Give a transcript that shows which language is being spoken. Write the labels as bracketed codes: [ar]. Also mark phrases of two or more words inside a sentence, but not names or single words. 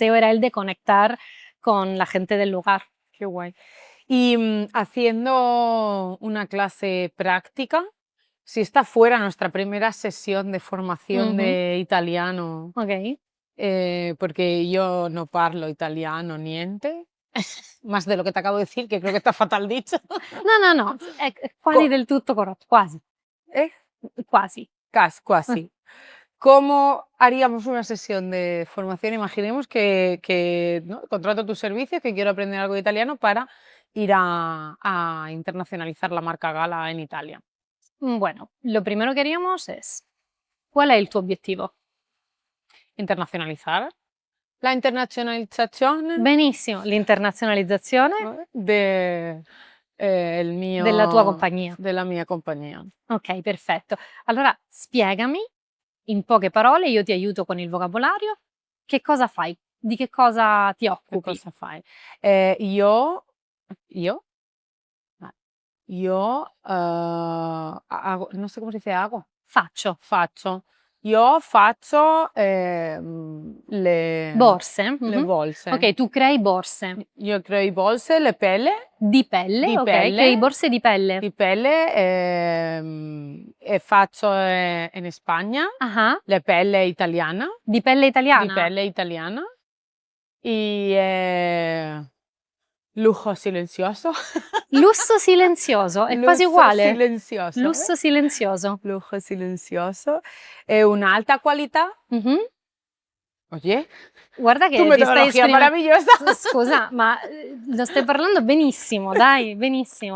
[es] deseo era el de conectar con la gente del lugar. qué guay. Y haciendo una clase práctica, si esta fuera nuestra primera sesión de formación Ujú, de italiano, ok. porque yo no [it] parlo italiano niente, [es] más de lo que te acabo de decir, que creo que está fatal dicho. No, no, no, [it] è quasi Co- del tutto corretto, quasi, [es] ¿Eh? [it] quasi. Quasi. [es] ¿Cómo haríamos una sesión de formación? Imaginemos que, ¿no? Contrato tus servicios, que quiero aprender algo de italiano para ir a internacionalizar la marca Gala en Italia. Bueno, lo primero que haríamos es, ¿cuál [it] è il tuo obiettivo? [es] Internacionalizar la internazionalizzazione [it] Benissimo, l'internazionalizzazione [es] de, el [it] della tua mio, compagnia. della mia compagnia. Ok, perfetto. Allora spiegami in poche parole, io ti aiuto con il vocabolario. Che cosa fai? Di che cosa ti Che occupi? cosa fai? Io, ah, non so come si dice hago, Faccio faccio. Io faccio borse. le Ok, borse. tu crei borse Io creo i borse, le pelle, di pelle, di ok? Crei pelle, borse di pelle. di pelle e faccio in Spagna, Ah, le pelle italiana, di pelle di italiana. pelle italiana [es] y lujo silencioso. [it] Lusso silenzioso, è quasi Lusso uguale. silenzioso, Lusso silenzioso. lujo silenzioso e un'alta qualità. Mhm. [es] Oye, [it] Guarda tu che ti stai [es] metodología [it] esprimendo. [es] maravillosa. [it] Scusa, ma lo stai parlando benissimo, dai, benissimo.